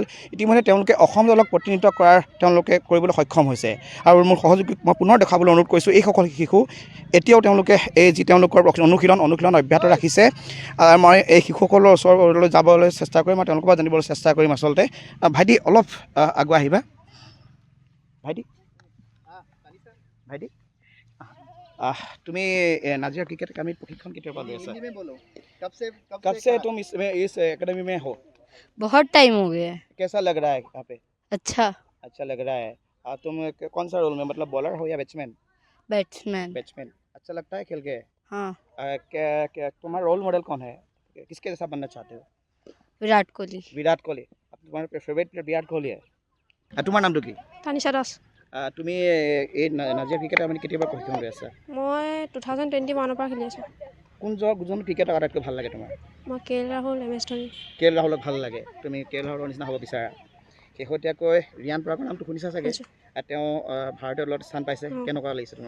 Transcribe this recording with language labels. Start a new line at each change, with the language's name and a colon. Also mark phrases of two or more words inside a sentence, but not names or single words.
Assamese: ইতিমধ্যে তেওঁলোকে অসম দলক প্ৰতিনিধিত্ব কৰিবলৈ সক্ষম হৈছে আৰু মোৰ সহযোগী মই পুনৰ দেখাবলৈ অনুৰোধ কৰিছোঁ এইসকল শিশু এতিয়াও তেওঁলোকে এই যি তেওঁলোকৰ অনুশীলন অব্যাহত ৰাখিছে মই এই শিশুসকলৰ ওচৰলৈ যাবলৈ চেষ্টা কৰিম আৰু তেওঁলোকৰ পৰা জানিবলৈ চেষ্টা কৰিম আচলতে ভাইটি অলপ আগুৱাই আহিবা ভাইটি তুমি নাজিৰা ক্ৰিকেট একাডেমিত প্ৰশিক্ষণ কেতিয়াৰ পৰা লৈ আছা
Hindi: कब से तुम इस एकेडमी में हो बहुत टाइम हो गया है। कैसा लग रहा है यहाँ पे अच्छा लग रहा है तुम कौन सा रोल में मतलब बॉलर हो या बैट्समैन बैट्समैन अच्छा लगता है खेल के हाँ क्या तुम्हारा रोल मॉडल कौन है किसके जैसा बनना चाहते हो विराट कोहली अब तुम्हारा फेवरेट प्लेयर विराट कोहली है तुम्हार
Assamese: নামটো কি
Hindi: तानिशा दास
Assamese: তুমি এই নাজিৰা ক্ৰিকেট একাডেমিত কেতিয়াবা প্ৰশিক্ষণ লৈ আছা মই 2021 পৰা খেলি আছোঁ কোনজন ক্ৰিকেটৰ আটাইতকৈ ভাল লাগে তোমাৰ মই কে এল ৰাহুল এম এছ ধোনী কে এল ৰাহুলক ভাল লাগে তুমি কে এল ৰাহুলৰ নিচিনা হ'ব বিচাৰা শেহতীয়াকৈ ৰিয়ান পৰাগৰ নামটো শুনিছা চাগে তেওঁ ভাৰতীয় দলত স্থান পাইছে কেনেকুৱা লাগিছে তোমাৰ